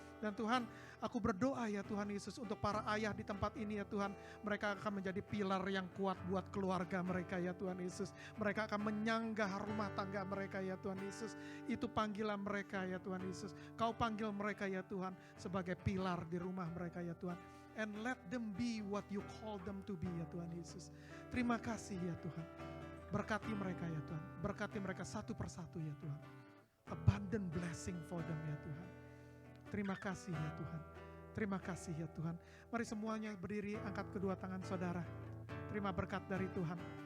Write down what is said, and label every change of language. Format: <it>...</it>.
<id>Dan Tuhan, aku berdoa ya Tuhan Yesus untuk para ayah di tempat ini ya Tuhan. Mereka akan menjadi pilar yang kuat buat keluarga mereka ya Tuhan Yesus. Mereka akan menyanggah rumah tangga mereka ya Tuhan Yesus. Itu panggilan mereka ya Tuhan Yesus. Kau panggil mereka ya Tuhan sebagai pilar di rumah mereka ya Tuhan.</id> <en>And let them be what you call them to be</en> <id>ya Tuhan Yesus. Terima kasih ya Tuhan. Berkati mereka ya Tuhan. Berkati mereka satu persatu ya Tuhan.</id> <en>Abundant blessing for them</en> <id>ya Tuhan. Terima kasih ya Tuhan. Terima kasih ya Tuhan. Mari semuanya berdiri, angkat kedua tangan saudara. Terima berkat dari Tuhan.</id>